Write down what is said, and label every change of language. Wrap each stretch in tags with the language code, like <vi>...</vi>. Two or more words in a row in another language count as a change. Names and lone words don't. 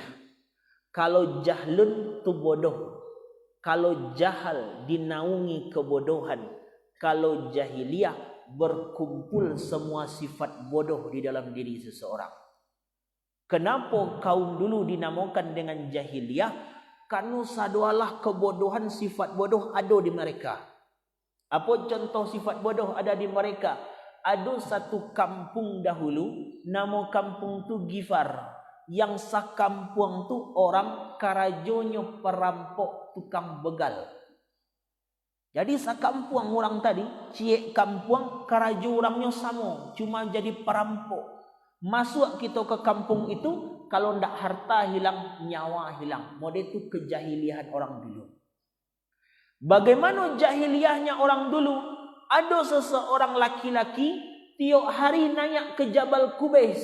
<id>Kalau jahlun itu bodoh, kalau jahal dinaungi kebodohan, kalau jahiliyah berkumpul semua sifat bodoh di dalam diri seseorang. Kenapa kaum dulu dinamakan dengan jahiliyah? Karena sadualah kebodohan, sifat bodoh ada di mereka. Apa contoh sifat bodoh ada di mereka? Ada satu kampung dahulu, nama kampung tu Gifar.</id> <min>Yang sakampung tu orang karajonyo perampok tukang begal. Jadi sakampung orang tadi, ciek kampung karajo orangnya sama, cuma jadi perampok.</min> <id>Masuk kita ke kampung itu, kalau ndak harta hilang, nyawa hilang. Model itu kejahiliahan orang dulu. Bagaimana jahiliyahnya orang dulu? Ada seseorang laki-laki tiap hari nanya ke Jabal Kubais.</id>